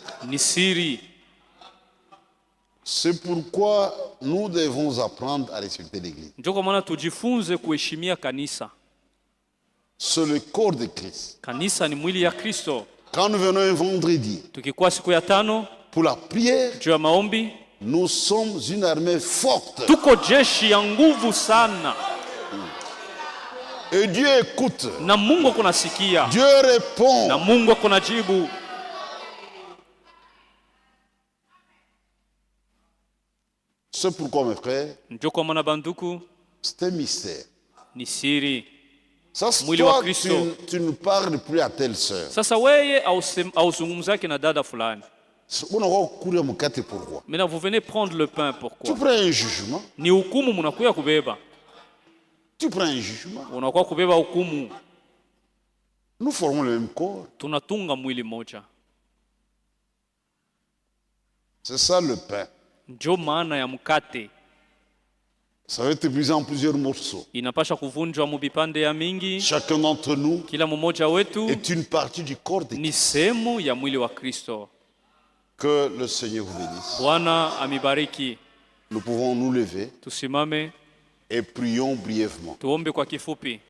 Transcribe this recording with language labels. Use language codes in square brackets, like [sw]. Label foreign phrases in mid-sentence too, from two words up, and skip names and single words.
[sw] ni siri. [fr] C'est pourquoi nous devons apprendre à respecter l'Église. [sw] Ndio kwa maana tujifunze kuheshimia kanisa. [fr] C'est le corps de Christ. [sw] Kanisa ni mwili ya Kristo. [fr] Quand nous venons un vendredi [sw] Tukikuwa siku ya tano [fr] pour la prière, [sw] juu ya maombi, [fr] nous sommes une armée forte. [sw] tuko jeshi ya nguvu sana, [fr] Et Dieu écoute. [sw] na Mungu kunasikia, [fr] Dieu répond. [sw] na Mungu kunajibu. [fr] C'est pourquoi, mes frères, [sw] Ndio kwa maana banduku, [fr] c'est un mystère. [sw] ni siri. [fr] Ça, [sw] mwili wa [fr] toi, [sw] Kristo. [fr] tu ne parles plus à telle sœur. [sw] Sasa weye hauzungumzake na dada fulani. [fr] Pourquoi? Maintenant vous venez prendre le pain, Tu pourquoi? prends un jugement. [sw] Ni hukumu mnakuya kubeba. [fr] Tu prends un jugement. [sw] Unakuwa kubeba hukumu. [fr] Nous formons le même corps. [sw] Tunatunga mwili moja. [fr] C'est ça le pain. [sw] Ndio maana ya mkate. [fr] Ça va être brisé en plusieurs morceaux. [sw] Inapasha kuvunjwa mu vipande ya mingi. [fr] Chacun d'entre nous [sw] Kila mmoja wetu [fr] est une partie du corps de [sw] ni [fr] Christ. [sw] sehemu ya mwili wa Kristo. [fr] Que le Seigneur vous bénisse. [sw] Bwana amibariki. [fr] Nous pouvons nous lever [sw] Tusimame, [fr] et prions brièvement. [sw] tuombe kwa kifupi.